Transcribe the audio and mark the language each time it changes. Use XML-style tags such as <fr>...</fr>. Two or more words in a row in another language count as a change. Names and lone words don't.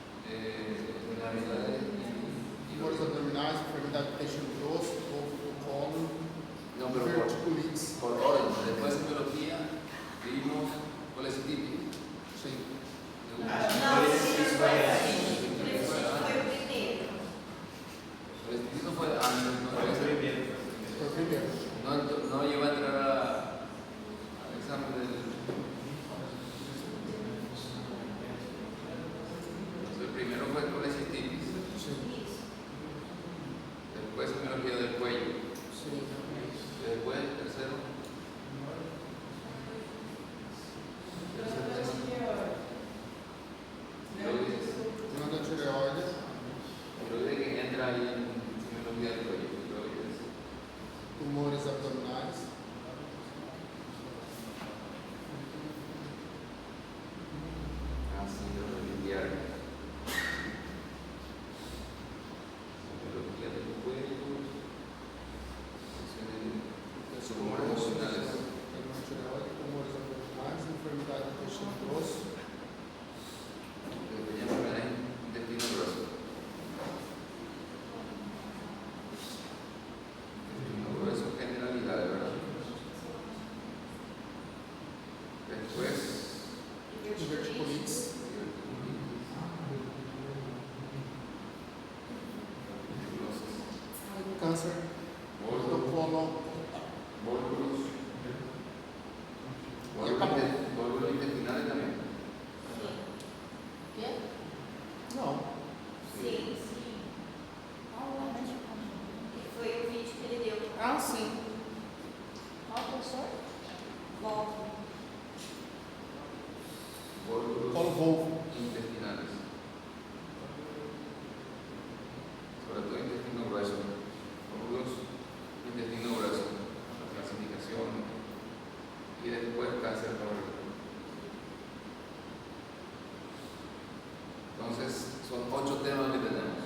<es>enfermedades</es> <pt>Por abdominais, enfermidade do intestino grosso, do colo,</pt> <es>no, pero</es> <pt>diverticulites.</pt> <es>por orden. Después de semiología vimos colecitis.</es> <pt>Sim.</pt> <es>Colecitis fue colecitis no fue antes, no</es> <pt>Foi o primeiro.</pt> <es>no llegó a entrar al examen del. Entonces, el primero fue colecitis,</es> <pt>Sim.</pt> <es>después semiología del cuello,</es> <pt>Sim.</pt> <es>y después el tercero.</es> <pt>Não da tireoide.</pt> <es>Tiroides que entra ahí en semiología del cuello. Tiroides.</es> <pt>Tumores abdominais. Síndrome biliar.</pt> <es>Semiología del cuello. Tumores emocionales.</es> <pt>Tireoide, tumores abdominais, enfermidade do intestino grosso.</pt> <es>Lo que llaman enfermedad intestino grueso. Intestino grueso, generalidades, ¿verdad? Después,</es> <pt>Diverticulites. Câncer do colo.</pt> <es>Volvulus. Y acabó. Volvulus intestinales también.</es> <pt>Não. Sim. Foi o vídeo que ele deu. Ah, sim. Qual professor? Volta.</pt> <es>Volvulus</es> <pt>Colo volvo.</pt> <es>intestinales. Sobre todo intestino grueso. Volvulus intestino grueso. La clasificación. Y después cáncer colorectal. Entonces, son 8 temas que tenemos.</es>